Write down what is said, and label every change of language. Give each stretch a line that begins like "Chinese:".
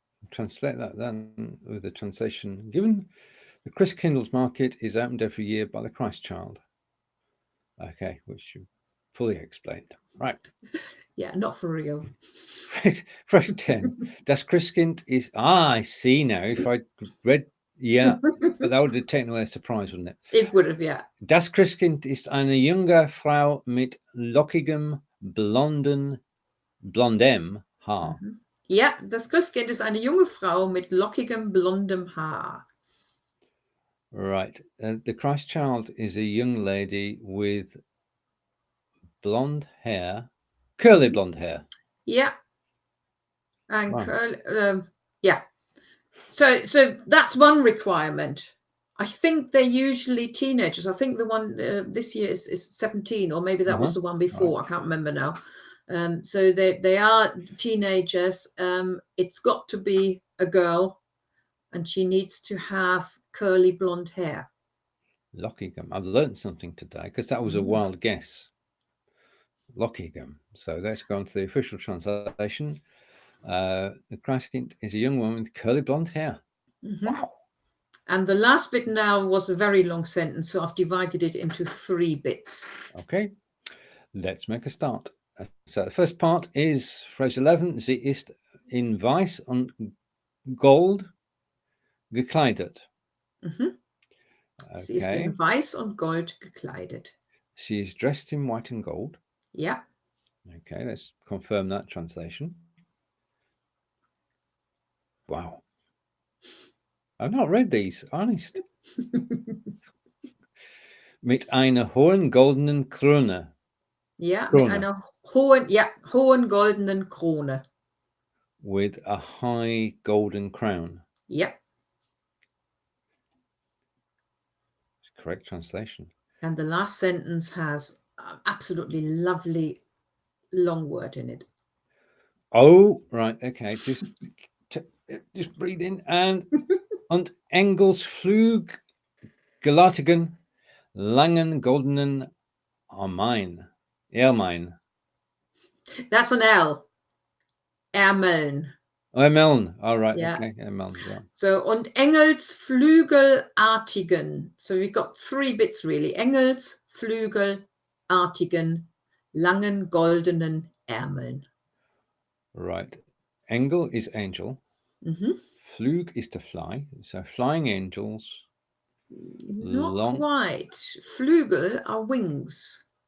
English: Translate that then with the translation given. The Christkindlesmarkt is opened every year by the Christ child. Okay, which you fully explained. Right. Yeah, not for real. Phrase 10. Das Christkind is... I see now. If I read... Yeah, but that would have taken away a surprise, wouldn't it? It would have, yeah.
German: Das Christkind ist eine junge Frau mit lockigem, blondem Haar. Ja, das Christkind ist eine junge Frau mit lockigem, blondem Haar.
English: Right. The Christ child is a young lady with blonde hair, curly blonde hair. Yeah. And yeah. So that's one requirement. I think they're usually teenagers. I think the one this year is 17, or maybe that was the one before. Right. I can't remember now. So they are teenagers. It's got to be a girl, and she needs to have curly blonde hair.
German: Lockigem.
English: I've learned something today, because that was a wild guess. Lockigem. So let's go on to the official translation. The Christkind is a young woman with curly blonde hair. Wow. And the last bit now was a very long sentence, so I've divided it into 3 bits. Okay, let's make a start. So the first part is phrase 11.
German: Sie ist in Weiß und Gold gekleidet.
English: Okay.
German: Sie ist in Weiß und Gold gekleidet.
English: She is dressed in white and gold. Yeah. Okay, let's confirm that translation. Wow. I've not read these, honest.
German: Mit einer hohen goldenen Krone. Ja, mit Krone. einer hohen goldenen Krone.
English: With a high golden crown.
German: Ja.
English: Correct translation. And the last sentence has an absolutely lovely long word in it. Oh, right. Okay. Just breathe in.
German: Und Engels Flug gelatigen langen goldenen Ermein.
English: That's an L. Ärmeln. Ermeln. All right. Yeah. Okay. Ermeln. Yeah.
German: So, und Engelsflügelartigen.
English: So we've got three bits really.
German: Engelsflügelartigen langen goldenen Ärmeln.
English: Right. Engel is angel. Mm-hmm. Flug is to fly. So flying angels. Not quite. Flügel are wings.